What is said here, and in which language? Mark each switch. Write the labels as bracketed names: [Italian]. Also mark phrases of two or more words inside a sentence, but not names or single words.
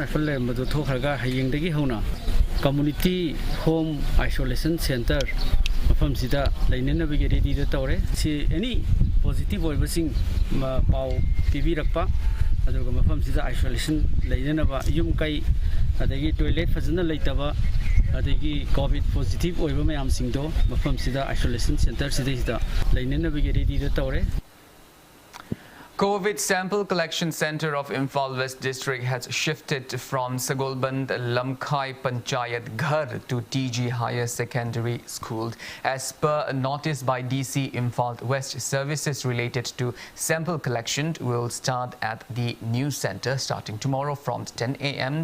[Manipuri] rifle lerambado thokraga hayeng dagi hona [English] community home isolation center [Manipuri] mafam sida lainena bigi ready da tawre si [English] any positive [Manipuri] oibasing ma pau tv rakpa aduga mafam sida isolation leidana yum kai adagi toilet fazana leitaba adagi [English] COVID positive [Manipuri] oiba mayam singdo mafam sida [English] isolation center [Manipuri] sida leinena bigi ready da tawre. [English] COVID sample collection center of Imphal West district has shifted from Sagolband Lamkai Panchayat Ghar to TG Higher Secondary School. As per a notice by DC Imphal West, services related to sample collection will start at the new center starting tomorrow from 10 a.m.